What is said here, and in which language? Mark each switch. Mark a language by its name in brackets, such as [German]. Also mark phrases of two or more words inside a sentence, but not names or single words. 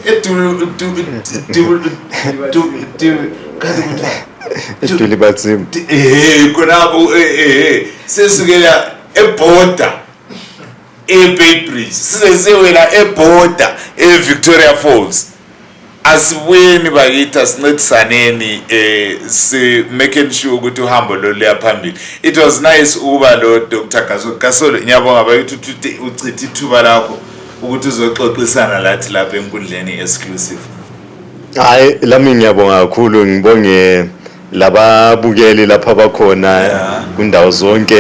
[North Ndebele] eDulibatsim konabo sesukela eborder eBeitbridge sizesewela eborder eVictoria Falls asibuyeni bakithi asincedisaneni si [English] making sure [North Ndebele] ukuthi uhambo lo leya phambili [English] it was nice [North Ndebele] ukuba lo Dr Gasolo ngiyabonga bakithi uchithi ithuba lakho ukuthi uzoxoxisana lathi lapha enkundleni exclusive hayi lami ngiyabonga kakhulu ngibonge lababukeli lapha abakhona kundawo zonke